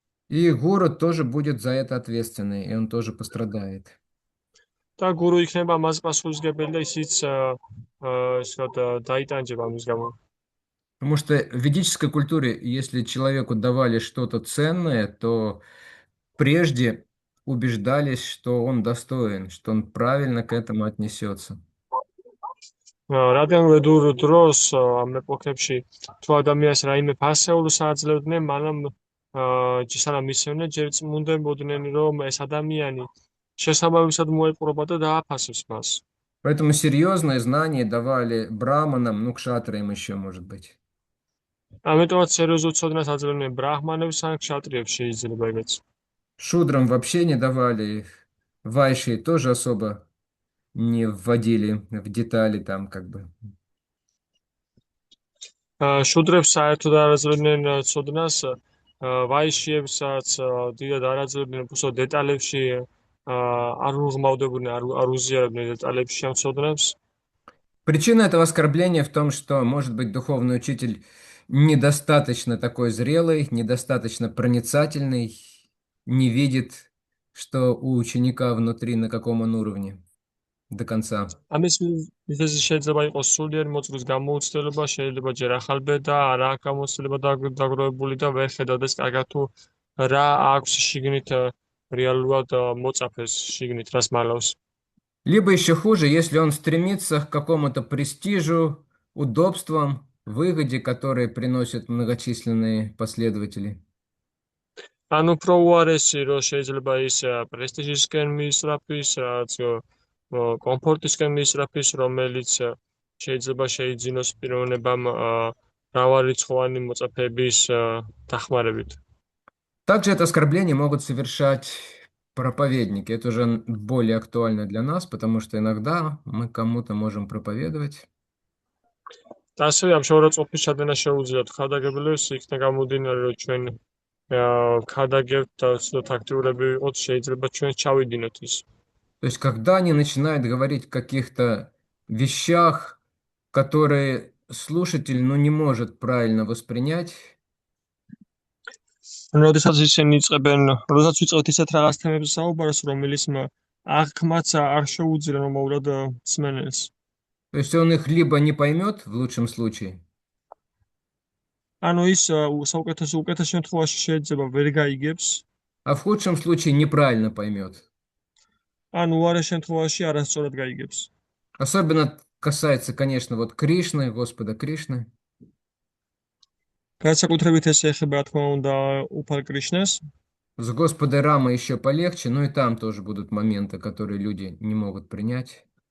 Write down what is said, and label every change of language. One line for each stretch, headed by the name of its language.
Russian: И гуру тоже будет за это ответственный, и он тоже пострадает.
Georgian: და გურუ იქნება მას პასუხისმგებელი და ისიც ისე დაიტანჯება ამის გამო.
Russian: Потому что в ведической культуре, если человеку давали что-то ценное, то прежде убеждались, что он достоин, что он правильно к этому отнесется.
Georgian: რადგან ვედურ დროს ამ ეპოქებში თუ ადამიანს რაიმე ფასეულს აძლევდნენ, მანამ სანამ მისცემდნენ, ჯერ წმუნდებოდნენ, რომ ეს ადამიანი შესაბამისად მოეპყრობა და დააფასებს მას.
Russian: Поэтому серьезные знания давали браманам, ну, кшатриям еще, может быть.
Georgian: ამიტომაც სერიოზულ ცოდნას აძლევდნენ ბრაჰმანებს ან ქშატრიებს შეიძლება ეგეც.
Russian: Шудрам вообще не давали, вайши тоже особо не вводили в детали там как бы.
Georgian: შუდრებს საერთოდ არ აძლევდნენ ცოდნას, ვაიშიებსაც დიდად არ აძლევდნენ უბრალოდ დეტალებში არ უღმავდებოდნენ, არ უზიარებდნენ დეტალებში ამ ცოდნებს.
Russian: Причина этого оскорбления в том, что, может быть, духовный учитель недостаточно такой зрелый, недостаточно проницательный, не видит, что у ученика внутри, на каком он уровне до конца.
Georgian: ამის მიზეზი შეიძლება იყოს სულიერ მოწვრის გამოუცდელობა, შეიძლება ჯერ ახალბედა, არა აქვს გამოცდილება დაგროვებული და ვერ ხედავდეს კარგად თუ რა აქვს შიგნით რეალურად მოწაფეს შიგნით რას მალავს.
Russian: Либо еще хуже, если он стремится к какому-то престижу, удобствам, выгоде, которые приносят многочисленные последователи.
Georgian: ანუ უფრო უარესი რომ შეიძლება ის პრესტიჟისკენ მიისწრაფის, რაც კომფორტისკენ მიისწრაფის, რომელიც შეიძლება შეიძინოს პიროვნებამ მრავალრიცხოვანი მოწაფეების დახმარებით.
Russian: Также это оскорбление могут совершать проповедники. Это уже более актуально для нас, потому что иногда мы кому-то можем проповедовать.
Georgian: და ასევე ამ შეურაცხყოფის ჩადენა შეუძლიათ ხადაგებელებს, იქნა გამომდინარე, რომ ჩვენ ხადაგებთ და ცოტა აქტიურები ვიყოთ, შეიძლება ჩვენ ჩავიდინოთ ის.
Russian: То есть, когда они начинают говорить о каких-то вещах, которые слушатель, не может правильно воспринять,
Georgian: როდესაც ისინი იწყებენ, როდესაც ვიწყებთ ისეთ რაღაც თემებზე საუბარს, რომელიც აღქმაც არ შეუძლია მომაურად მსმენელს.
Russian: то есть он их либо не поймет в лучшем случае,
Georgian: ანუ ის უკეთეს შემთხვევაში შეიძლება ვერ გაიგებს,
Russian: а в худшем случае неправильно поймет.
Georgian: ანუ უარეს შემთხვევაში არასწორად გაიგებს.
Russian: Особенно касается, конечно, вот Кришны, Господа Кришны.
Georgian: განსაკუთრებით ეს ეხება, რა თქმა უნდა, უფალ კრიშნას.
Russian: С Господа Рама еще полегче, но и там тоже будут моменты, которые люди не могут принять.